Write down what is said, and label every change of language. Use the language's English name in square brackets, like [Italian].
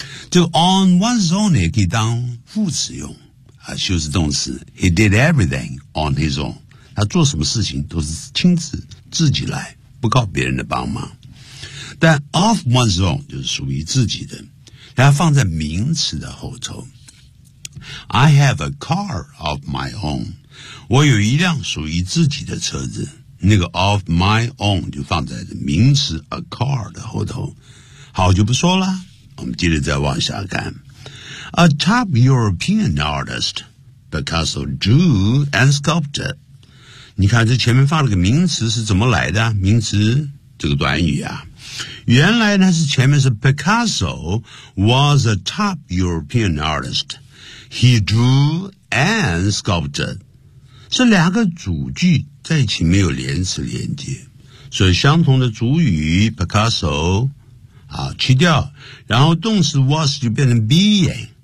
[Chinese] 就 on one's own 也可以当副词用啊，修饰动词 [English] he did everything on his own [Chinese] 他做什么事情都是亲自自己来不靠别人的帮忙但 of one's own 就是属于自己的他放在名词的后头 [English] I have a car of my own [Chinese] 我有一辆属于自己的车子那个 of my own 就放在名词 a car 的后头。好，就不说了，我们接着再往下看。 [English] A top European artist, Picasso drew and sculpted. [Chinese] 你看这前面放了个名词是怎么来的？名词这个短语啊，原来呢是前面是 [English] Picasso was a top European artist. He drew and sculpted. [Chinese] 这两个主句在一起没有连词连接，所以相同的主语 Picasso 啊去掉，然后动词 was 就变成 being。